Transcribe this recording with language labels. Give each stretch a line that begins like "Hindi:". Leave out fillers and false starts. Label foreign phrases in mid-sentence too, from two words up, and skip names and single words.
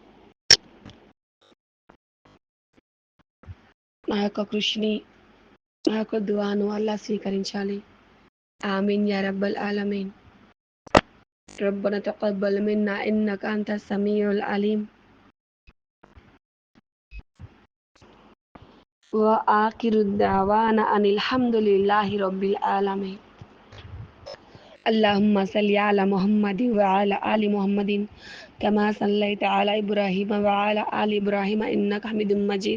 Telugu: నా యొక్క కృషిని, నా యొక్క దువాను అల్లాహ్ స్వీకరించాలి.
Arabic: آمين يا رب العالمين ربنا تقبل منا إنك أنت السميع العليم. وآخر الدعوانا أن الحمد لله رب العالمين. اللهم صل على محمد وعلى آل محمد كما صليت على إبراهيم وعلى آل إبراهيم إنك حميد مجيد.